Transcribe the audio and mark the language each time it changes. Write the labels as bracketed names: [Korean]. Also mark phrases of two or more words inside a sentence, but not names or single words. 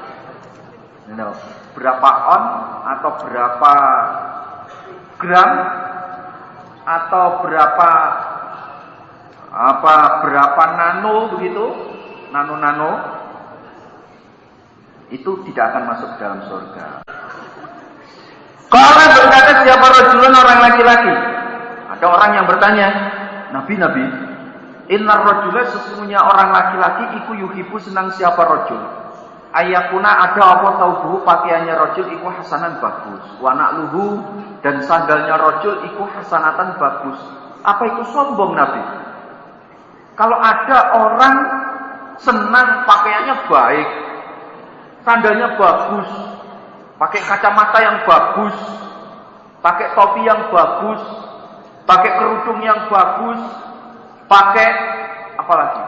[Indonesian] Berapa on atau berapa gram atau berapa nano begitu, nano itu tidak akan masuk dalam surga. Kalau berkata siapa rajulun, orang laki-laki. Ada orang yang bertanya, Nabi, [Arabic] إن الرجل, [Indonesian] sesungguhnya orang laki-laki iku yuhibu, senang siapa rajul. Ayakuna, ada apa taubuhu, pakaiannya rajul iku hasanan, bagus. [Arabic] ونعله, [Indonesian] dan sandalnya rajul iku hasanatan, bagus. Apa itu sombong Nabi? Kalau ada orang senang pakaiannya baik, sandalnya bagus, pakai kacamata yang bagus, pakai topi yang bagus, pakai kerudung yang bagus, pakai apa lagi?